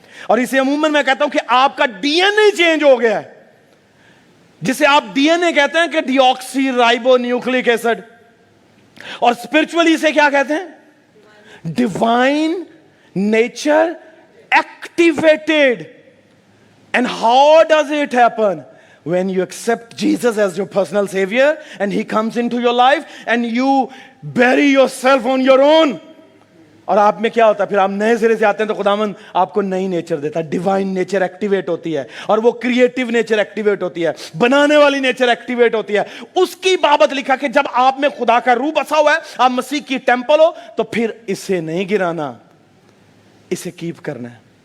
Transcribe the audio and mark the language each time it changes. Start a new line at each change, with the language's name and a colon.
Urdu: اور اسے عموماً میں کہتا ہوں کہ آپ کا ڈی این اے چینج ہو گیا ہے, جسے آپ ڈی این اے کہتے ہیں کہ ڈی آکسی رائبو نیوکلک ایسڈ. اور اسپرچولی اسے کیا کہتے ہیں؟ Divine nature activated.
English: And how does it happen? When you accept Jesus as your personal savior and he comes into your life and you bury yourself on your own.
Urdu: اور آپ میں کیا ہوتا ہے؟ پھر آپ نئے سرے سے آتے ہیں تو خداوند آپ کو نئی نیچر دیتا ہے. ڈیوائن نیچر ایکٹیویٹ ہوتی ہے, اور وہ کریٹیو نیچر ایکٹیویٹ ہوتی ہے, بنانے والی نیچر ایکٹیویٹ ہوتی ہے. اس کی بابت لکھا کہ جب آپ میں خدا کا روح بسا ہوا ہے, آپ مسیح کی ٹیمپل ہو, تو پھر اسے نہیں گرانا, اسے کیپ کرنا ہے.